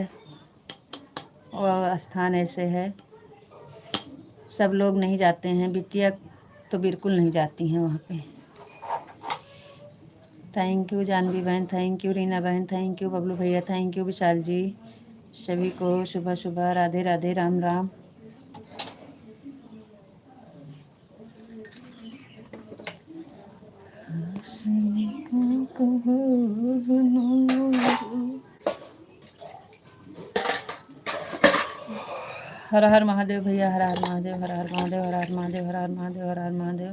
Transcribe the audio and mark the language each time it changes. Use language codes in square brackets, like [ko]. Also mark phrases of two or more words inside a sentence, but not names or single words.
[hi] और स्थान ऐसे है, सब लोग नहीं जाते हैं। बिटिया तो बिल्कुल नहीं जाती हैं वहाँ पे। [en] thank you [hi] जानवी बहन, [en] thank you [hi] रीना बहन, [en] thank you [hi] बबलू भैया, [en] thank you [hi] विशाल जी। सभी को सुबह सुबह राधे राधे, राम राम। हर हर महादेव भैया, हर हर महादेव, हर हर महादेव, हर हर महादेव, हर हर महादेव, हर हर महादेव।